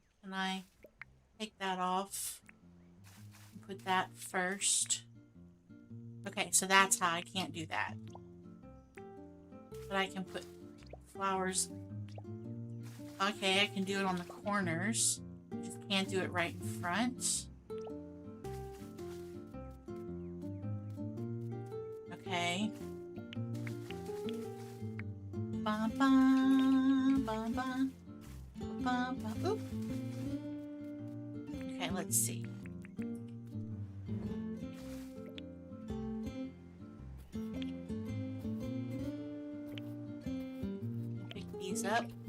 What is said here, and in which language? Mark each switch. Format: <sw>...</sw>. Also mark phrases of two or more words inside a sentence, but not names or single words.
<en>Can I take that off? Put that first. Okay, so that's how I can't do that. But I can put flowers. Okay, I can do it on the corners. I just can't do it right in front. Okay. Ba ba ba ba ba ba. Oop. Okay, let's see. Pick these up.</en>